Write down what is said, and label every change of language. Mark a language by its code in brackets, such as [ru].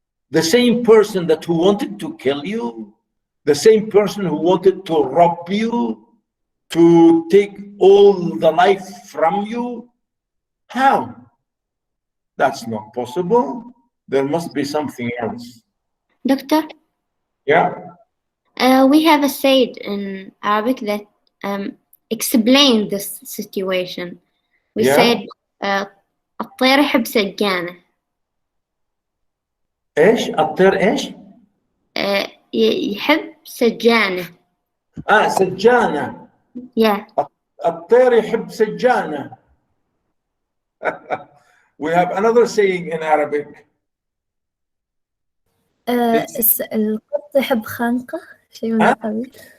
[en] The same person who wanted to kill you, the same person who wanted to rob you, to take all the life from you. How? That's not possible. There must be something else. Doctor? Yeah. We have a saying in Arabic that explain this situation. We Yeah. said [ar] الطير يحب سجانة. ايش؟ الطير ايش؟ يحب سجانة. سجانة. [en] Yeah. [ar] الطير يحب سجانة. [en] We have another saying in Arabic. [ar] القط يحب خنقة، شيء من القبيل.